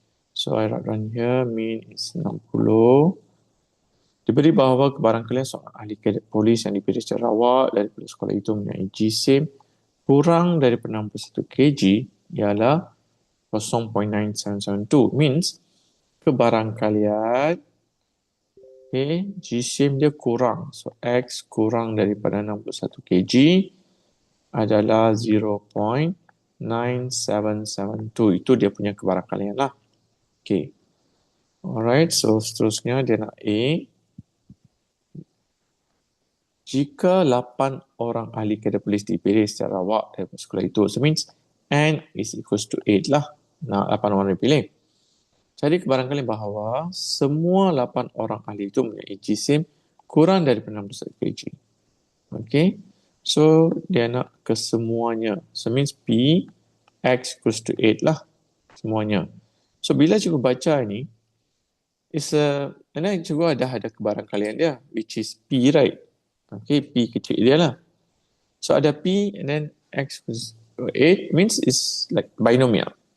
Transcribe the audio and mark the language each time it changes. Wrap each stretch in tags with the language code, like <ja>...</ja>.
<en>So, I write down here, min is 60.</en> <ms>Diberi bahawa kebarangkalian seorang ahli kadet polis yang dipilih secara awak daripada sekolah itu mempunyai jisim kurang daripada 61 kg ialah 0.9772. Means, kebarangkalian jisim dia kurang. So, X kurang daripada 61 kg adalah 0.9772. Itu dia punya kebarangkalian lah. Okay.</ms> <en>Alright, so</en> <ms>seterusnya dia nak A. Jika 8 orang ahli kadet polis dipilih secara awak daripada sekolah itu,</ms> <en>so means N is equals to 8</en> <ms>lah. Nah, 8 orang dipilih. Jadi kebarangkalian bahawa semua 8 orang ahli itu mempunyai jisim kurang daripada 61 kg. Okay. So, dia nak kesemuanya.</ms> <en>So, means P, X equals to 8 lah.</en> <ms>Semuanya. So, bila cikgu baca ni,</ms> <en>and then</en> <ms>cikgu ada kebarangkalian dia,</ms> <en>which is P, right? Okay,</en> <ms>P kecil dia lah.</ms> <en>So, ada P and then X equals to 8 means it's like binomial.</en>